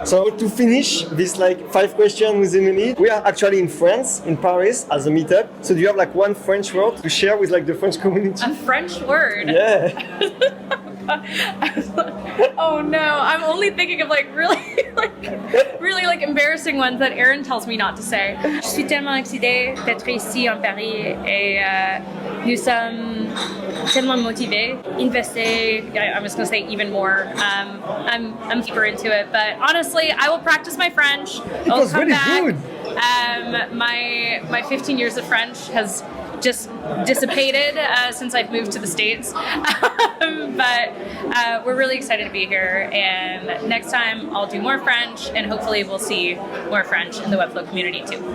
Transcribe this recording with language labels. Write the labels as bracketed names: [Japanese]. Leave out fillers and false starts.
[English] So to finish this like 5 questions within a minute, we are actually in France, in Paris, as a meetup. So do you have like one French word to share with like the French community? A French word. Yeah. Oh no, I'm only thinking of like really like embarrassing ones that Aaron tells me not to say. [French] Je suis tellement excitée d'être ici en Paris et nous sommes tellement motivés. [English] Investir, I'm just gonna say even more. I'm deeper into it, but honestly, I will practice my French. It was really good. My 15 years of French has just dissipated since I've moved to the States. But we're really excited to be here, and next time I'll do more French, and hopefully we'll see more French in the Webflow community too.